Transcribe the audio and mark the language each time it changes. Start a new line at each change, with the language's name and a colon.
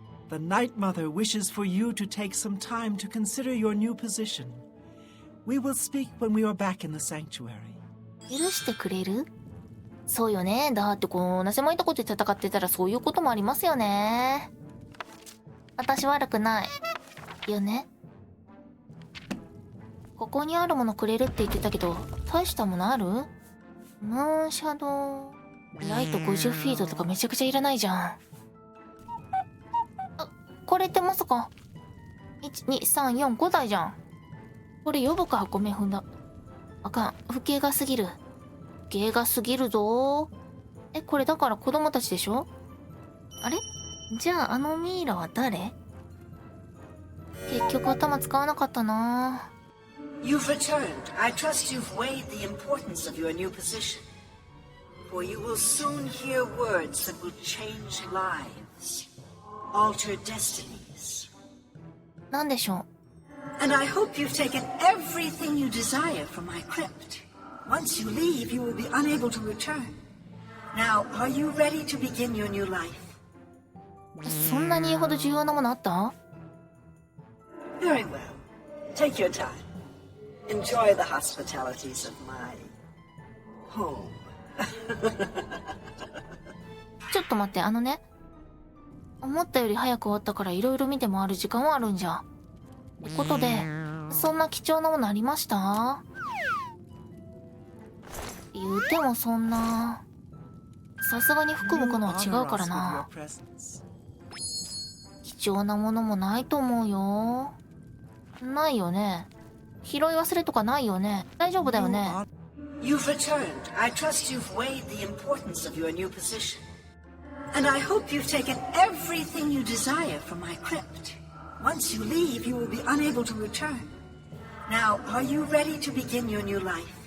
English: The Night Mother wishes for you to take some time to consider your new position. We will speak when we are back in the sanctuary.
Japanese: 許してくれる？そうよね。だってこんな狭いとこで戦ってたらそういうこともありますよね。私悪くない。よね。ここにあるものくれるって言ってたけど、大したものある？ムーンシャドウ。ライト50フィートとかめちゃくちゃいらないじゃん。あ、これってまさか。 1、2、3、4、5台じゃん。これ呼ぶか、ごめん踏んだ。あかん、不敬が過ぎる。不敬が過ぎるぞー。これだから子供たちでしょ？あれ？じゃああのミイラは誰？結局頭使わなかったな。
English: You've returned. I trust you've weighed the importance of your new position. For you will soon hear words that will change lives, alter destinies.
Japanese: なんでしょう？
English: And I hope you've taken everything you desire from my crypt. Once you leave, you will be unable to return. Now, are you ready to begin your new life?
Japanese: そんなに言うほど重要なものあった？
English: Very well. Take your time. Enjoy the hospitalities of my home.
Japanese: ちょっと待って、思ったより早く終わったから色々見て回る時間はあるんじゃ。ってことで、そんな貴重なものありました？言うてもそんな、さすがに服向くのは違うからな。貴重なものもないと思うよ。ないよね。拾い忘れとかないよね。大丈夫だよね。
English: You've returned. I trust you've weighed the importance of your new position. And I hope you've taken everything you desire from my crypt. Once you leave, you will be unable to return. Now, are you ready to begin your new life?